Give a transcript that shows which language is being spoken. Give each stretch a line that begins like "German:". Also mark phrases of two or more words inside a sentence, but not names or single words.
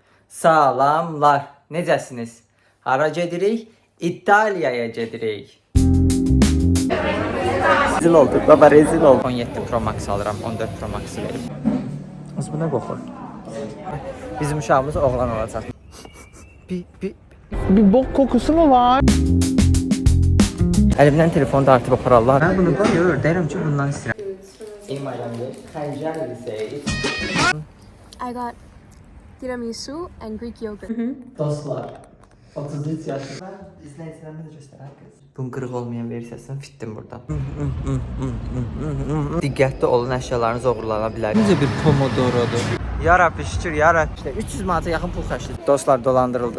Azerbaijani: Salamlar. Necəsiniz? Hara gedirik? İtaliyaya gedirik.
Turkish: Rezil olduk baba, rezil olduk.
Azerbaijani: 17 Pro Max alıram, 14 Pro Max'ı verib. Az buna qoxur. Bizim uşağımız oğlan olacaq.
Turkish: Bir bok kokusu mu var?
Azerbaijani: Əlimdən telefonu dartıb apararlar. Mən bunu qoyur, deyirəm ki, bundan istəyirəm.
English: I got tiramisu and Greek yogurt.
Azerbaijani: Dostlar, 33 yaşında. İzləyicilərimə də göstərək qız. Bunun qırıq olmayan versiyasını fitdim buradan. Diqqətli olun, əşyalarınız oğurlana bilər. Necə bir pomodorodur? Yarabbi şükür, yarabbi. İşte 300 manata yaxın pul xərclədik. Dostlar, dolandırıldıq.